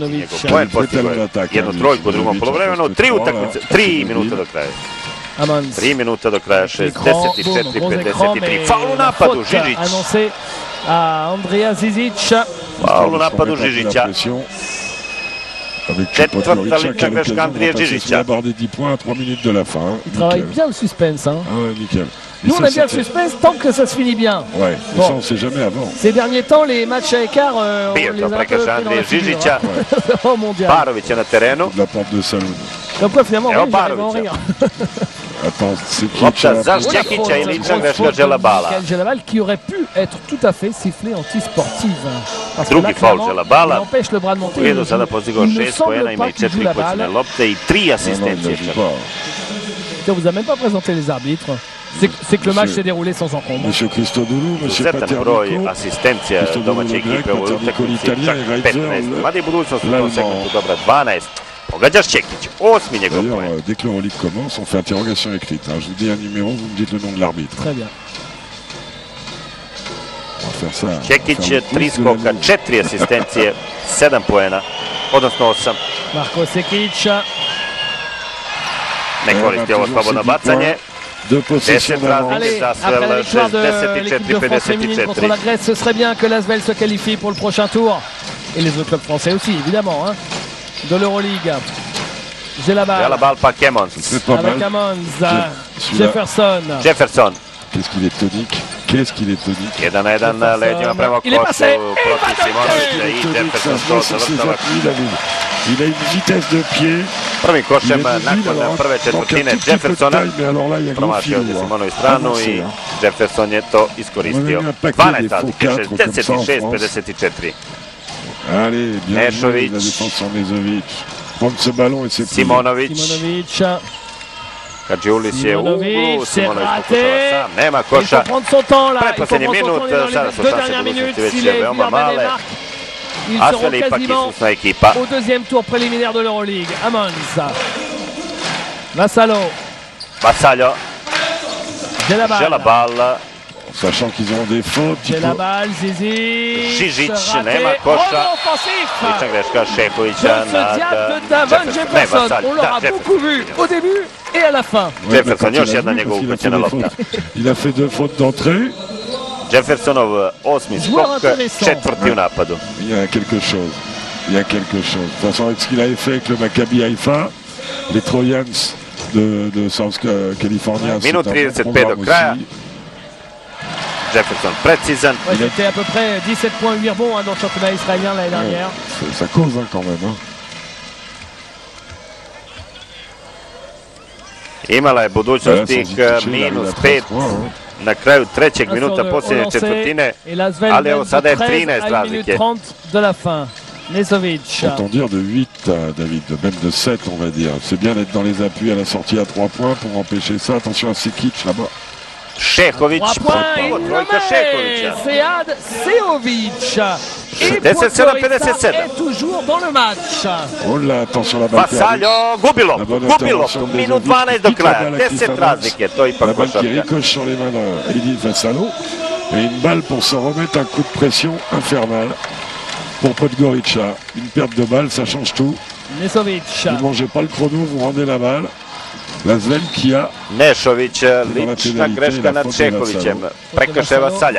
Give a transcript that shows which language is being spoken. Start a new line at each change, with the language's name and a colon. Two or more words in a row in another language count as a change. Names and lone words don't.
Serbian: Njegov poen postigao je jednu trojku u drugom polovremenu, 3 minuta do kraja. 3 minuta do kraja, 64-53. Faul u napadu, Žižić. Faul u napadu Žižića. Četvrta lična greška Andrije Žižića.
French: Il travaille bien le suspense. Hein. Nous, on aime bien le suspense tant que ça se finit bien. Ouais, bon. Ça, on ne sait jamais avant. Ces derniers temps, les matchs à écart, on les a un peu pris dans la figure. Au mondial.
Serbian: Barović je na terenu.
French: La porte de Salon. Comme quoi, finalement, on va en rire.
Serbian: Lopta za Šćekića i lična greška Želabala.
French: Želabal qui aurait pu être tout à fait sifflé anti-sportive.
Serbian: Drugi faul Želabala. Ujedno sada postigao 6 poena, ima i 4 počine lopte i 3 asistencije.
French: On vous a même pas présenté les arbitres. C'est que le match s'est déroulé sans encombre. Monsieur Christodoulou, monsieur Paternico.
Serbian: Broj asistencija domaće ekipe u ovoj utakmici, čak 15. Mada i budućnost u tom segmentu dobra 12. Pogađa Šćekić, 8. njegov poen.
French: D'ailleurs, dès que l'Euroleague commence, on fait interrogation écrite. Je vous dis un numéro, vous me dites le nom de l'arbitre. Très bien.
Serbian: Šćekić, 3 skoka, 4 asistencije, 7 poena, odnosno 8. Marko Sekić. Ne koristi ovo slobodno bacanje. 10 razlike za Asvel, 64-54.
French: Contre la Grèce, ce serait bien que l'Asvel se qualifie pour le prochain tour. Et les autres clubs français aussi, évidemment, hein, de l'Euroleague. J'ai la balle. J'ai la balle par Kemmons. Avec Ammons. Jefferson. Jefferson. Qu'est-ce qu'il est tonique. Qu'est-ce qu'il est tonique.
Serbian: 1-1, leđima prema košu protiv Simonovića i Jefferson to završava.
French: Il a une vitesse de pied.
Serbian: Prvim košem nakon prve četvrtine Jeffersona. Promašio je Simonović stranu i Jefferson je to iskoristio. 12 razlike, 66-54.
French: Allez, bien Nešović. la défense en Nezović. Prendre ce ballon et c'est Simonović.
Serbian: Kadžiulis je u uglu, Simonović pokušava sam, nema koša. Pretposljednji minut, sada su šanse budućnosti već veoma male. A sve li ipak isusna ekipa.
French: Au deuxième tour préliminaire de l'Euroleague, Ammons. Vassallo. Vassallo. Želabal. Sachant qu'ils ont des fautes. Želabal, Zizić.
Serbian: Žižić, nema koša. Lična greška Šehovića nad Jefferson.
French: On l'aura beaucoup vu au début et à la fin.
Serbian: Jefferson, još jedna njegova upućena lopta.
French: Il a fait 2 fautes d'entrée.
Serbian: Jeffersonov 8. skok, 4. u napadu.
French: Il y a quelque chose. Il y a quelque chose. De toute façon, avec ce qu'il avait fait avec le Maccabi Haïfa, les Trojans de South California.
Serbian: Minut 35 do kraja.
French: Jefferson précisan. Ouais, c'était à peu près 17 points 8 rebonds dans le championnat israélien l'année dernière. Ça cause quand même. Hein.
Serbian: Imala je budućnost tih minus 5 na kraju trećeg minuta posljednje četvrtine, ali evo sada je 13 razlike.
French: Autant dire de 8, David, même de 7 on va dire. C'est bien d'être dans les appuis à la sortie à 3 points pour empêcher ça. Attention à Sekic là-bas.
Serbian: Šehović, ovo trojka Šehovića. Sead Seović. 57-57.
French: est toujours dans le match. Oh là, attention la balle.
Serbian: Vassallo, gubilo, minut 12 do kraja, 10 razlike, to je ipak košarka.
French: Qui ricoche sur les mains d'Edin Vassallo. Et une balle pour se remettre un coup de pression infernal pour Podgorica. Une perte de balle, ça change tout. Nesović. Vous ne mangez pas le chrono, vous rendez la balle. Lazvel qui a
Serbian: Nešović, lična greška nad Šehovićem, prekršaj Vassalja.